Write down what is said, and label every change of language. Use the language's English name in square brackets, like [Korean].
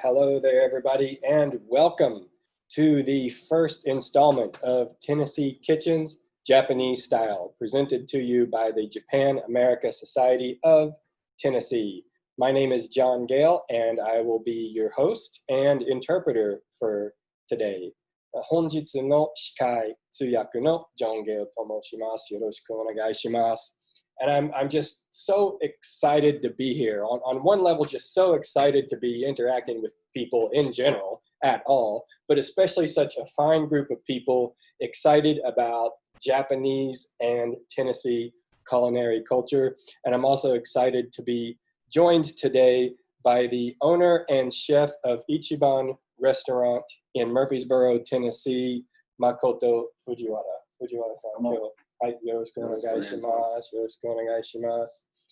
[English] Hello there, everybody, and welcome to the first installment of Tennessee Kitchen's Japanese Style, presented to you by the Japan America Society of Tennessee. My name is John Gale, and I will be your host and interpreter for today. [Japanese] 本日の司会、通訳の John Gale と申します。よろしくお願いします。 [English] And I'm just so excited to be here. On one level, just so excited to be interacting with people in general at all, but especially such a fine group of people excited about Japanese and Tennessee culinary culture. And I'm also excited to be joined today by the owner and chef of Ichiban Restaurant in Murfreesboro, Tennessee, Makoto Fujiwara. [Japanese] Fujiwara-san, はい、よろしくお願いします。よろしくお願いします。